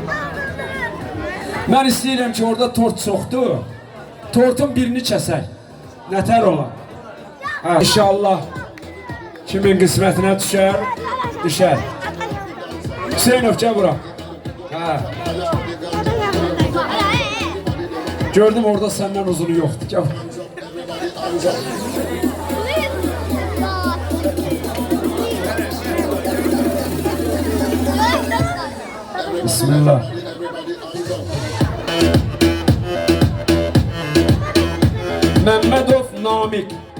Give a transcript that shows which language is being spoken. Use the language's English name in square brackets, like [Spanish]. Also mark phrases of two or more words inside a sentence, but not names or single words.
[Azerbaijani] Mən istəyirəm ki, orada tort çoxdur. Tortun birini kəsək. Nətər olar? Ha, inşallah kimin qismətinə düşər. Hüseynov gəl bura. Ha. [Turkish] Gördüm orada senden uzunu yoktu. Gel. Bismillah. Mehmedov Namik.